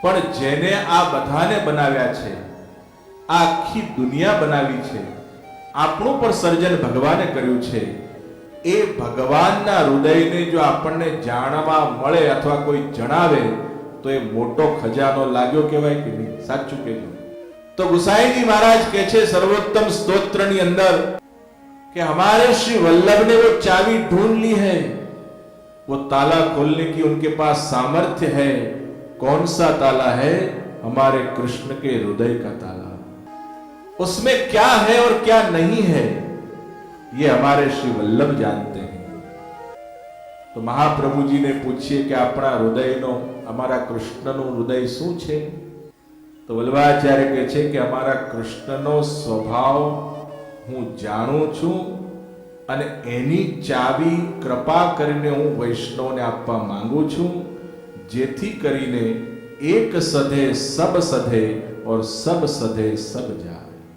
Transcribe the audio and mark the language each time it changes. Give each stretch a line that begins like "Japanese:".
Gujarati: પણ જેને આ બધાને બનાવ્યા છે, આ આખી દુનિયા બનાવી છે, આપણું પણ સર્જન ભગવાને કર્યું છે, એ ભગવાનના હૃદયને જો આપણને જાણવા મળે અથવા કોઈ જણાવે તો એ મોટો ખજાનો લાગ્યો કહેવાય કે નહીં? સાચું કહેજો.
Hindi: तो गुसाई जी महाराज कहे छे सर्वोत्तम स्तोत्र
Gujarati: ની અંદર
Hindi: कि हमारे श्री वल्लभ ने वो चाबी ढूंढ ली है, वो ताला खोलने की उनके पास सामर्थ्य है. कौन सा ताला है? हमारे कृष्ण के हृदय का ताला. उसमें क्या है और क्या नहीं है ये हमारे श्री वल्लभ जानते हैं. तो महाप्रभु जी ने पूछिए कि अपना हृदयનો
Gujarati: અમારા કૃષ્ણનું હૃદય શું છે? તો વલ્લભાચાર્ય કહે છે કે અમારા કૃષ્ણનો સ્વભાવ હું જાણું છું અને એની ચાવી કૃપા કરીને હું વૈષ્ણવને આપવા માંગુ છું, જેથી કરીને એક સધે સબ સધે
Hindi: और सब सधे सब जाए.